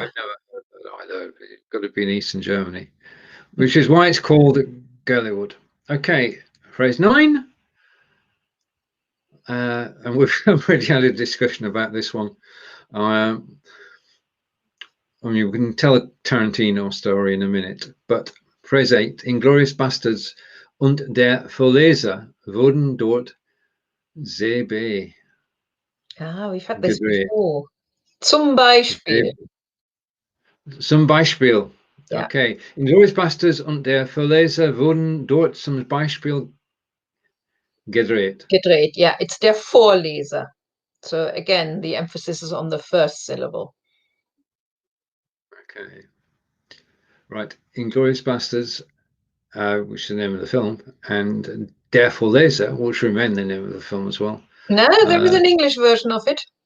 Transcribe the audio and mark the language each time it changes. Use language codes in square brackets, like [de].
[en] I've never heard that either. It's got to be in Eastern Germany, which is why it's called Görliwood. Okay, phrase 9. And we've already had a discussion about this one. I mean, we can tell a Tarantino story in a minute, but phrase 8. [de] Inglourious Basterds und der Vorleser wurden dort gedreht. [en] Ah, we've had this before. [de] Zum Beispiel. Zum Beispiel. [en] Yeah. Okay. [de] Inglourious Basterds und der Vorleser wurden dort zum Beispiel gedreht. [en] Gedreht, yeah. It's der Vorleser. So again, the emphasis is on the first syllable. Okay. Right. Inglourious Basterds, which is the name of the film, and der Vorleser, which remain the name of the film as well. No, there is an English version of it.